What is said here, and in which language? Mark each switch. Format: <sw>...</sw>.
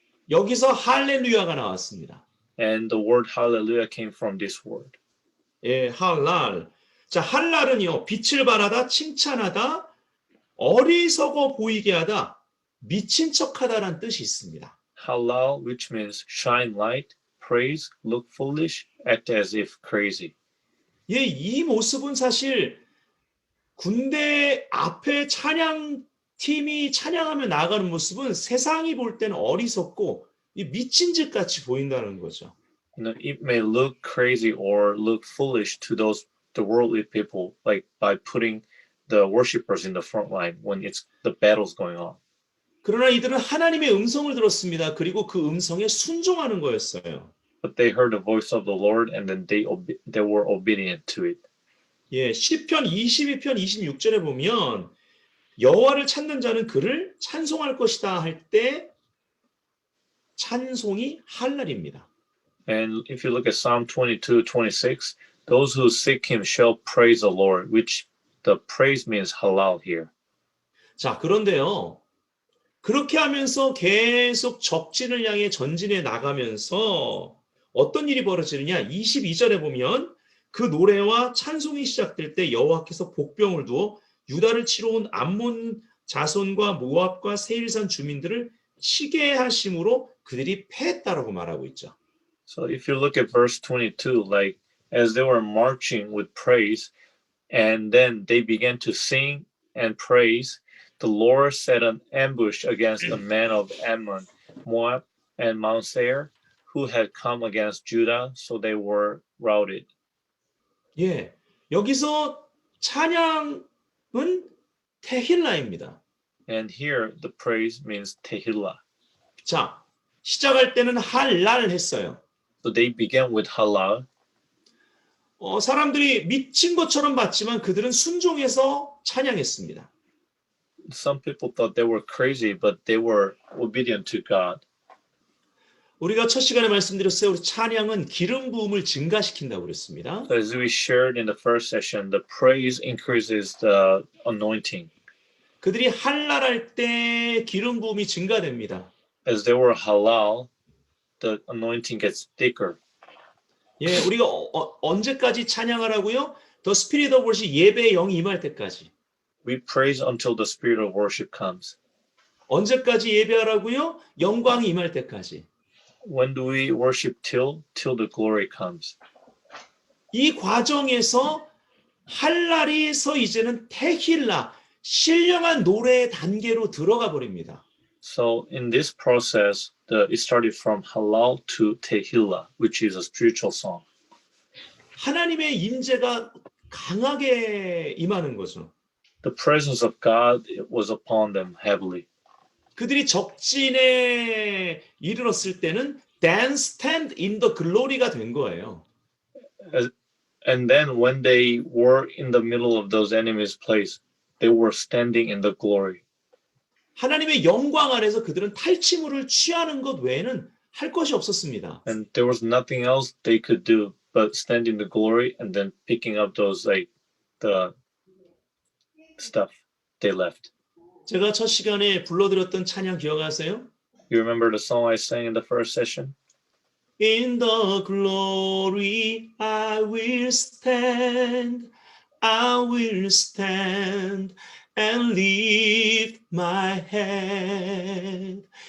<ko>여기서 할렐루야가 나왔습니다.</ko> <en>and the word hallelujah came from this word.</en> <ko>예, 할랄. 자, 할랄은요, 빛을 발하다, 칭찬하다, 어리석어 보이게 하다, 미친 척하다라는 뜻이 있습니다.</ko> <en>Halal, which means shine light, praise, look foolish, act as if crazy.</en> <ko>예, 이 모습은 사실 군대 앞에 찬양팀이 찬양하며 나아가는 모습은 세상이 볼 때는 어리석고 미친 짓 같이 보인다는 거죠.</ko> <en>It may look crazy or look foolish to the worldly people, like by putting the worshipers in the front line when the battle's going on.</en> <ko>그러나 이들은 하나님의 음성을 들었습니다. 그리고 그 음성에 순종하는 거였어요.</ko> <en>But they heard the voice of the Lord and then they were obedient to it.</en> <ko>예, 시편 22편 26절에 보면 여호와를 찾는 자는 그를 찬송할 것이다 할 때 찬송이 할랄입니다.</ko> <en>And if you look at Psalm 22:26, those who seek him shall praise the Lord, which the praise means halal here.</en> <ko>자, 그런데요. 그렇게 하면서 계속 적진을 향해 전진해 나가면서 어떤 일이 벌어지느냐? 22절에 보면 그 노래와 찬송이 시작될 때 여호와께서 복병을 두어 유다를 치러 온 암몬 자손과 모압과 세일산 주민들을 치게 하심으로 그들이 패했다라고 말하고 있죠.</ko> <en>So if you look at verse 22, like as they were marching with praise, and then they began to sing and praise, the Lord set an ambush against the men of Ammon, Moab, and Mount Seir, who had come against Judah, so they were routed.</en> <ko>예, 여기서 찬양은 테힐라입니다.</ko> <en>And here the praise means tehillah.</en> <ko>자, 시작할 때는 할랄 했어요.</ko> <en>So they began with halal.</en> <ko>사람들이 미친 것처럼 봤지만 그들은 순종해서 찬양했습니다.</ko> <en>Some people thought they were crazy, but they were obedient to God.</en> <ko>우리가 첫 시간에 말씀드렸어요. 우리 찬양은 기름 부음을 증가시킨다고 그랬습니다.</ko> <en>So as we shared in the first session, the praise increases the anointing.</en> <ko>그들이 할랄할 때 기름 부음이 증가됩니다.</ko> <en>As they were halal, the anointing gets thicker.</en> <ko>예, 우리가 언제까지 찬양하라고요?</ko> <en>The Spirit of Worship</en> <ko>예배의 영이 임할 때까지.</ko> <en>We praise until the spirit of worship comes.</en> <ko>언제까지 예배하라고요? 영광이 임할 때까지.</ko> <en>When do we worship till the glory comes?</en> <ko>이 과정에서 할랄에서 이제는 테힐라, 신령한 노래의 단계로 들어가 버립니다.</ko> <en>So in this process, it started from halal to tehillah, which is a spiritual song.</en> <ko>하나님의 임재가 강하게 임하는 거죠.</ko> <en>The presence of God was upon them heavily.</en> <ko>그들이 적진에 이르렀을 때는</ko> <en>then stand in the glory</en> <ko>가 된 거예요.</ko> <en>And then when they were in the middle of those enemies' place, they were standing in the glory.</en> <ko>하나님의 영광 안에서 그들은 탈취물을 취하는 것 외에는 할 것이 없었습니다.</ko> <en>And there was nothing else they could do but stand in the glory and then picking up those like the stuff they left.</en> <ko>제가 첫 시간에 불러드렸던 찬양 기억하세요?</ko> <en>You remember the song I sang in the first session? In the glory I will stand, I will stand and lift my head.</en>